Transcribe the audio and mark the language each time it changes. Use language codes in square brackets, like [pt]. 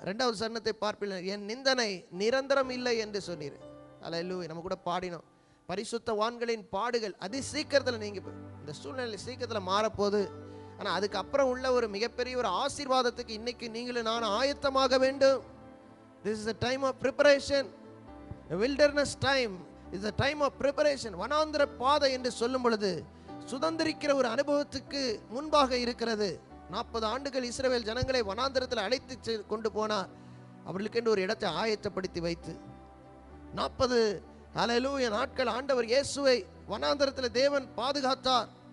[ta] இரண்டாவது சரணத்தை பார்ப்பீர்கள், என் நிந்தனை நிரந்தரம் இல்லை என்று சொன்னீர். அல்லேலூயா. நம்ம கூட பாடினோம், பரிசுத்தவான்களின் பாடுகள் அதி சீக்கிரத்தில் நீங்க இந்த சூழ்நிலை சீக்கிரத்தில் மாறப்போகுது. ஆனால் அதுக்கப்புறம் உள்ள ஒரு மிகப்பெரிய ஒரு ஆசீர்வாதத்துக்கு இன்னைக்கு நீங்களும் நான் ஆயத்தமாக வேண்டும். [en] This is a time of preparation. A wilderness time is a time of preparation. [ta] வனாந்திர பாதை என்று சொல்லும் பொழுது சுதந்திரிக்கிற ஒரு அனுபவத்துக்கு முன்பாக இருக்கிறது. 40 ஆண்டுகள் இஸ்ரவேல் ஜனங்களை வனாந்திரத்தில் அழைத்து கொண்டு போனார். அவர்களுக்கு என்று ஒரு இடத்தை ஆயத்தப்படுத்தி வைத்து 40 அல்லேலூயா நாட்கள் ஆண்டவர் இயேசுவை வனாந்திரத்தில் தேவன் பாதுகாத்தார்.